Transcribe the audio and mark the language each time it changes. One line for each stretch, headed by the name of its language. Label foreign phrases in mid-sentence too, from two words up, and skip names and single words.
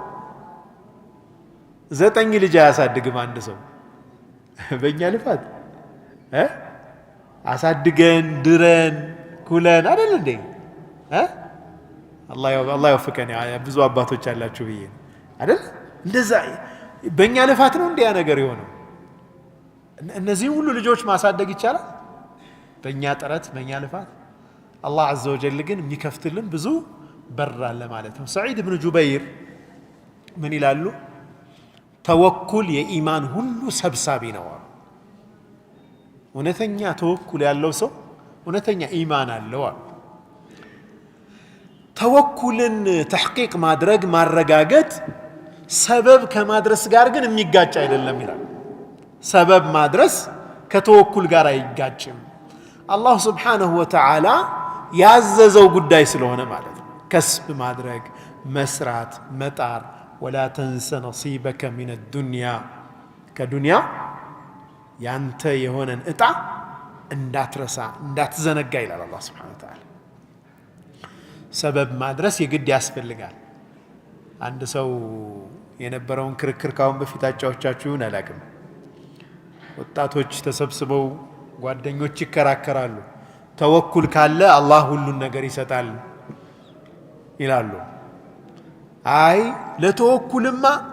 Amharic: 9 ልጅ አያሳድግም አንድ ሰው በእኛ ልፋት አሳድገን ድረን ኩለን አይደል እንዴ? አላህ ይወፍቀን። ብዙ አባቶች አላችሁ ብዬ አይደል? እንደዛ በእኛ ልፋት ነው እንዲያ ነገር የሆነው። እነዚህ ሁሉ ልጆች ማሳደግ ይቻላል በእኛ ጥረት በእኛ ልፋት? አላህ
Arabic: عز وجل
Amharic: ግን የሚከፍትልን ብዙ በር አለ ማለት ነው። ሰዒድ ኢብኑ ጁበይር ምን ይላሉ? ተወኩል የኢማን ሁሉ ሰብሳቢ ነው። እውነተኛ ተወኩል ያለው ሰው እውነተኛ ኢማን አለው። ተወኩልን ተሕቂቅ ማድረግ ማረጋገጥ ሰበብ ከማድረስ ጋር ግን የሚጋጭ አይደለም ይላል። ሰበብ ማድረስ ከተወኩል ጋር አይጋጭም። አላህ
Arabic: سبحانه وتعالى
Amharic: ያዘዘው ጉዳይ ስለሆነ ማለት ነው። ከስብ ማድረግ መስራት መጣር
Arabic: ولا تنس نصيبك من الدنيا
Amharic: ከዱንያ ያንተ የሆነን እጣ እንዳትረሳ እንዳትዘነጋ ይላል አላህ
Arabic: سبحانه وتعالى።
Amharic: ሰበብ ማድረስ የግድ ያስፈልጋል። አንድ ሰው የነበረውን ክርክር ካሁን በፊት አጫዎቻችሁን አላቅም። ወጣቶች ተሰብስበው ጓደኞች ይከራከራሉ። ተወኩል ካለ አላህ ሁሉን ነገር ይሰጣል ይላሉ። አይ ለተወኩልማ